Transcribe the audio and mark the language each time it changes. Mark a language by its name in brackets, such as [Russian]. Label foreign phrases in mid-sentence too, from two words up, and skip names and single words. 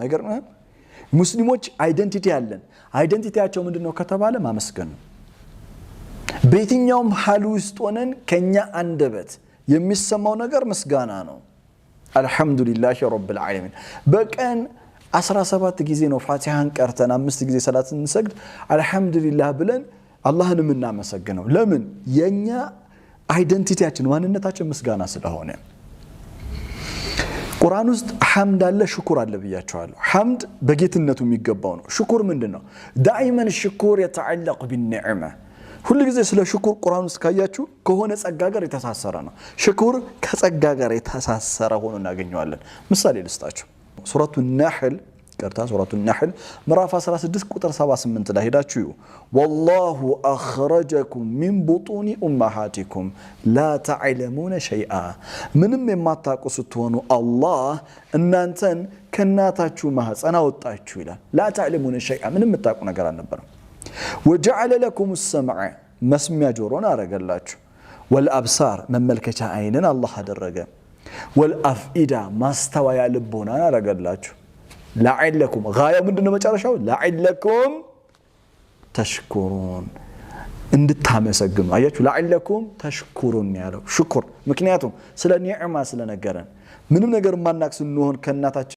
[Amharic] አይገርምም ሙስሊሞች አይደንቲቲ ያለን አይደንቲቲያቸው ምንድነው ከተባለ ማመስገን ነው በየትኛውም ሐል ውስጥ ሆነን ከኛ አንደበት የሚሰማው ነገር ምስጋና ነው [Arabic] الحمد لله رب العالمين [Amharic] በቀን 17 ጊዜ ነው ፋቲሃን ቀርተን 5 ጊዜ ሰላት እንሰግድ አልহামዱሊላህ ብለን አላህን እናመሰግነው ለምን የኛ አይደንቲቲያችን ማንነታችን ምስጋና ስለሆነ ቁርአን ውስጥ ሐምድ አለ ሽኩር አለ ብያቸዋለሁ ሐምድ በጌትነቱ የሚገባው ነው ሽኩር ምንድነው ዳይመን ሽኩር [Arabic] يتعلق بالنعمه [Amharic] ሁሉ ጊዜ ስለ ሽኩር ቁርአን ውስጥ ካያችሁ ከሆነ ጸጋ ጋር የተሳሰረ ነው ሽኩር ከጸጋ ጋር የተሳሰረ ሆኖ እናገኘዋለን ምሳሌ ልስጣችሁ [Arabic] سورة النحل سورة النحل [Amharic] ምዕራፍ 16 ቁጥር 78 ላይ ሄዳችሁ [Arabic] والله اخرجكم من بطون امهاتكم لا تعلمون شيئا [Amharic] ምንም የማታውቁ ስትሆኑ አላህ እናንተን ከናታችሁ ማህፀን አወጣችሁ ይላል [Arabic] لا تعلمون شيئا [Amharic] ምንም የምታውቁ ነገር አልነበረም [Arabic] وجعل لكم السمع [Amharic] መስሚያ ጆሮን አረጋላችሁ والابصار መመልከቻ አይንን አላህ አደረገ والافئده ማስተዋያ ልቦናን አረጋላችሁ [Arabic] لعلكم غايه [Amharic] ምንድነው መጨረሻው [Arabic] لعلكم تشكرون [Amharic] እንድታመሰግኑ አያችሁ [Arabic] لعلكم تشكرون [Amharic] ያለው ሽኩር ምክንያቱም ስለ ኒዕማ ስለነገረን ምንም ነገር ማናክስ እንሆን ከናታችን